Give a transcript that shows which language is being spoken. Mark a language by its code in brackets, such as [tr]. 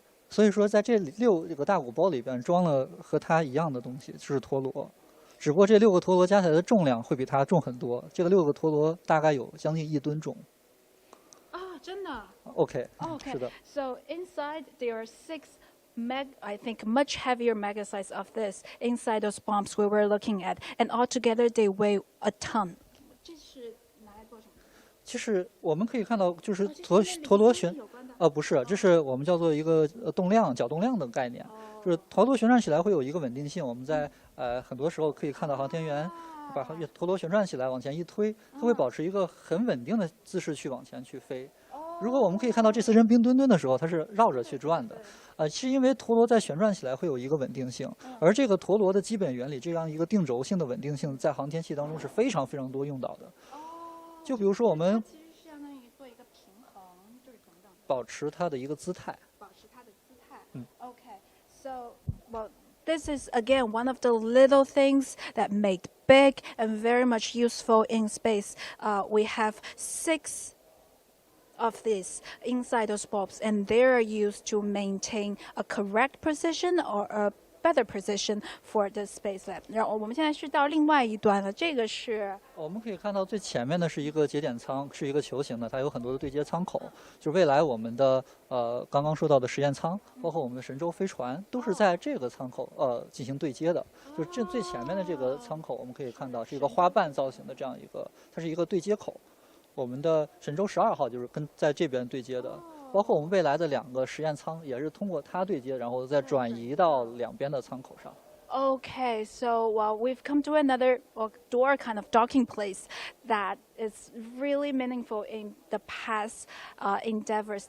[zh] 所以说，在这6个大鼓包里边装了和它一样的东西，就是陀螺。只不过这6个陀螺加起来的重量会比它重很多。这个6个陀螺大概有将近1吨重。真的。 Okay. 是的。 [en] So inside there are 6 I think much heavier mega size of this inside those bombs we were looking at, and altogether they weigh a ton. [zh] 这是拿来做什么？其实我们可以看到，就是陀螺旋，不是，这是我们叫做一个动量、角动量的概念。就是陀螺旋转起来会有一个稳定性。我们在很多时候可以看到航天员把陀螺旋转起来往前一推，它会保持一个很稳定的姿势去往前去飞。如果我们可以看到这次扔冰墩墩的时候，它是绕着去转的，是因为陀螺在旋转起来会有一个稳定性，而这个陀螺的基本原理，这样一个定轴性的稳定性，在航天器当中是非常非常多用到的。就比如说我们其实是相当于做一个平衡，就是等等，保持它的一个姿态。保持它的姿态。 [en] Okay, so well, This is again one of the little things that make big and very much useful in space. We have 6 of these inside those bulbs, and they are used to maintain a correct position or a better position for the space lab. [zh] 然后我们现在是到另外一端了，这个是我们可以看到最前面的是一个节点舱，是一个球形的，它有很多的对接舱口。就未来我们的刚刚说到的实验舱，包括我们的神舟飞船，都是在这个舱口进行对接的。就这最前面的这个舱口，我们可以看到是一个花瓣造型的这样一个，它是一个对接口。我们的神舟12号就是跟在这边对接的。包括我们未来的2个实验舱也是通过它对接，然后再转移到两边的舱口上。 [en] Okay, so we've come to another door kind of docking place that is really meaningful in the past endeavors.